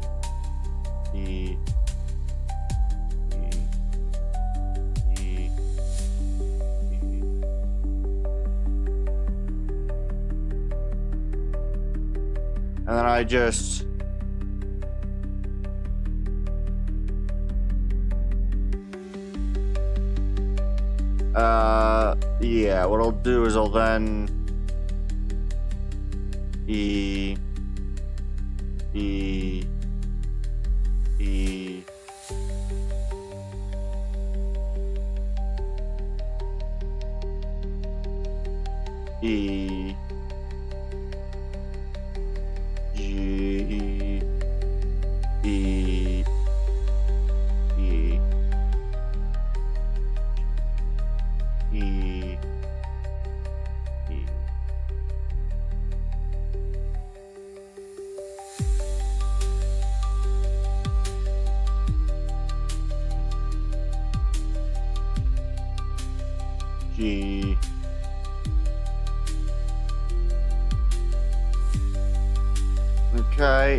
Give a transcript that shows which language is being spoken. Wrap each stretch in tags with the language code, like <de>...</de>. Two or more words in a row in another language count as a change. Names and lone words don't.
<en>E. And then I just yeah, what I'll do is I'll then E E E E G E E E E G Okay,</en>